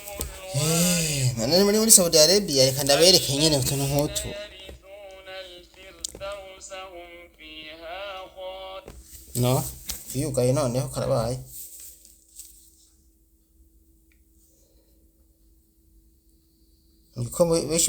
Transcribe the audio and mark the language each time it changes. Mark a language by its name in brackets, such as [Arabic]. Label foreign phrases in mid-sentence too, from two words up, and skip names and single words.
[Rundi] nani muri Saudi Arabia reka ndabereke nyene utuntu nk'utu [Arabic] يرثون الفردوس هم فيها خالدون [Rundi] no yugaye noneho karabaye niko benshi